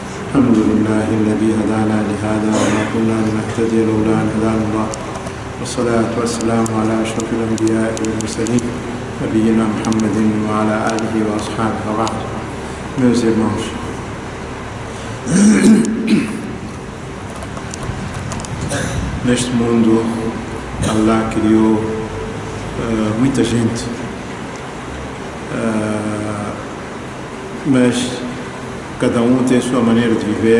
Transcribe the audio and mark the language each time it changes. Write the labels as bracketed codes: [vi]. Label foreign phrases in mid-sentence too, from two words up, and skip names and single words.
[ar] الحمد لله الذي هدانا لهذا وما كنا لنهتدي لولا أن هدانا الله والصلاة والسلام على أشرف الأنبياء والمرسلين نبينا محمد وعلى آله وأصحابه وبعد. [pt] Meus irmãos, neste mundo Allah criou muita gente, mas cada um tem a sua maneira de viver.